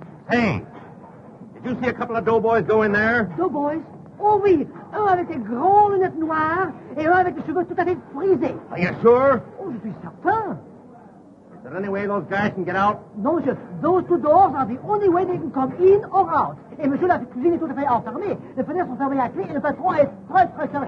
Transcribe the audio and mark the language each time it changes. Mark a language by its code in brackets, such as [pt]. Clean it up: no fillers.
[en] Hey, did you see a couple of doughboys go in there? Doughboys? [fr] Oh oui, un avec des grandes lunettes noires et un avec des cheveux tout à fait frisés. [en] Are you sure? [fr] Oh, je suis certain. [en] Is there any way those guys can get out? [fr] Non, monsieur, [en] those two doors are the only way they can come in or out. [fr] Et monsieur, la cuisine est tout à fait enfermée. Les fenêtres sont fermées à clé et le patron est très, très carré.